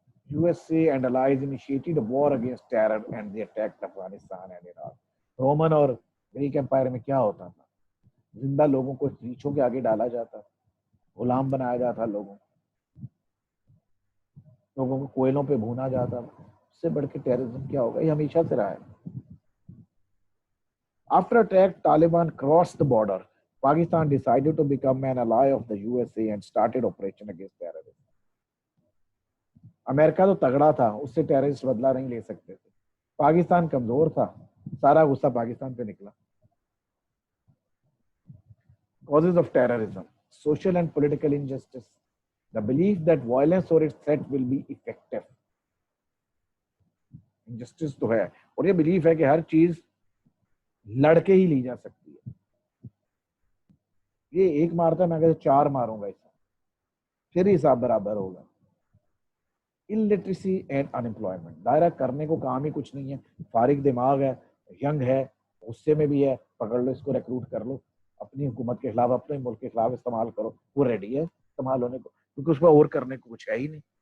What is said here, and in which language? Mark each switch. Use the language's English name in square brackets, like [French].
[English] USA and allies initiated a war against terror and they attacked Afghanistan and Iraq. [Hindi] Roman और Greek empire में क्या होता था? जिंदा लोगों को रीछों के आगे डाला जाता, गुलाम बनाया जाता, लोगों को कोयलों पे भूना जाता। उससे बढ़ के टेररिज्म क्या होगा? ये हमेशा से रहा है। [English] After attack, Taliban crossed the border. Pakistan decided to become an ally of the USA and started operation against terrorism. [Hindi] America तो तगड़ा था, उससे टेररिस्ट बदला नहीं ले सकते थे। पाकिस्तान कमजोर था, सारा गुस्सा पाकिस्तान पे निकला। [English] Causes of terrorism: social and political injustice, the belief that violence or its threat will be effective. [Hindi] Injustice तो है, और ये बिलीफ है कि हर चीज लड़के ही ली जा सकती है। ये एक मारता है, मैं कहता 4 मारूंगा इससे, फिर हिसाब बराबर होगा। [English] illiteracy and unemployment, [Hindi] दायरा करने को काम ही कुछ नहीं है, फारिग दिमाग है, यंग है, गुस्से में भी है, पकड़ लो इसको, रिक्रूट कर लो, अपनी हुकूमत के खिलाफ, अपने मुल्क के खिलाफ इस्तेमाल करो, वो रेडी है इस्तेमाल होने को, क्योंकि उसमें और करने को कुछ है ही नहीं।